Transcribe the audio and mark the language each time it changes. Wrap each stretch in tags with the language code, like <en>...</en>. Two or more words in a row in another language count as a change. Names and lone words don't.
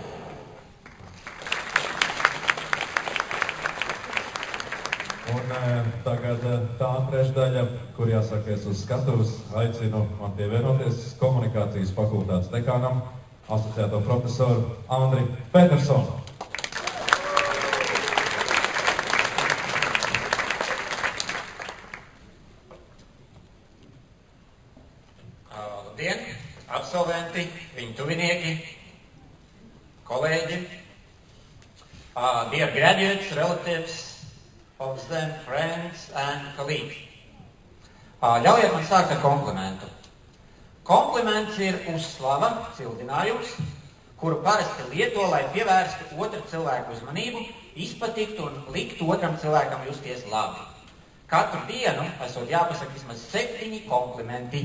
<lv>Un tagad tā trešdaļa, kur jāsakies uz skatuves, aicinu man pievienoties komunikācijas fakultātes dekānam, asociēto profesoru Andri Petersonu. Labdien, absolventi, viņu tuvinieki, kolēģi,</lv> <en>dear graduates, relatives, of them, friends and colleagues.</en> <lv>Ļaujiet man sākt ar komplimentu. Kompliments ir uzslava, cildinājums, kuru parasti lieto, lai pievērstu otru cilvēku uzmanību, izpatiktu un liktu otram cilvēkam justies labi. Katru dienu esot jāpasaka vismaz 7 komplimenti.</lv>